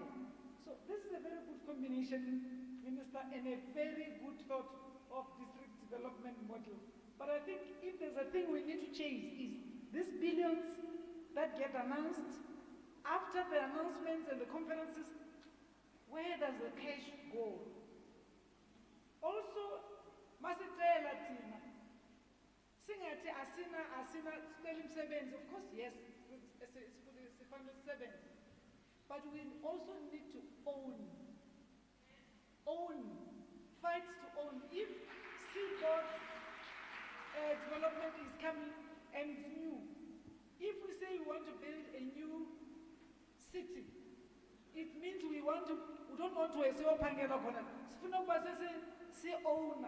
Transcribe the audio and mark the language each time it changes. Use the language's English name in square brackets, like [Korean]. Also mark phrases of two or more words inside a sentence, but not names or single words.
[English] So this is a very good combination, Minister, and a very good thought of district development model. But I think if there's a thing we need to change is these billions that get announced, after the announcements and the conferences, where does the cash go? Also, [Xhosa] masitela thina singathi asina sicela imisebenzi. [English] Of course, yes, [Xhosa] sifanele sisebenze, [English] but we also need to fight to own. If Seaboard development is coming and it's new, if we say we want to build a new city, it means we don't want to owner.